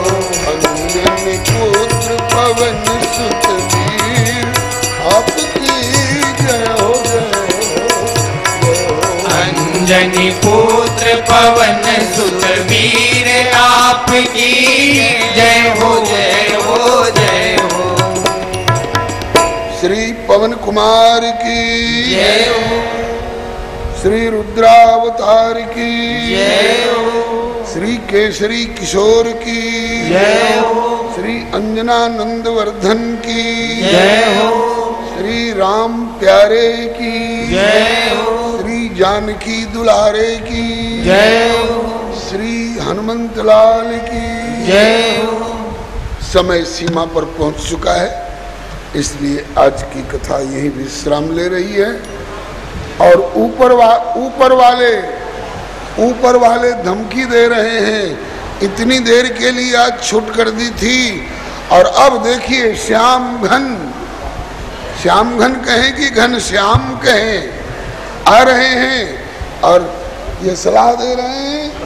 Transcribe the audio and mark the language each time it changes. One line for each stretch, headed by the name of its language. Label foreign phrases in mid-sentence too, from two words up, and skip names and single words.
Hindi: अंजनी पुत्र पवन सुत वीर, आपकी जय हो जय हो। अंजनी पुत्र पवन सुत वीर, आपकी जय हो जय हो जय हो। श्री पवन कुमार की जय हो, श्री रुद्रावतार की जय हो, श्री केसरी किशोर की जय हो, श्री अंजनानंद वर्धन की जय हो, श्री राम प्यारे की जय हो, श्री जानकी दुलारे की जय हो, श्री हनुमंत लाल की जय हो। समय सीमा पर पहुंच चुका है, इसलिए आज की कथा यही विश्राम ले रही है। और ऊपर वाले धमकी दे रहे हैं, इतनी देर के लिए आज छूट कर दी थी, और अब देखिए श्याम घन कहें कि घन श्याम कहें, आ रहे हैं और ये सलाह दे रहे हैं।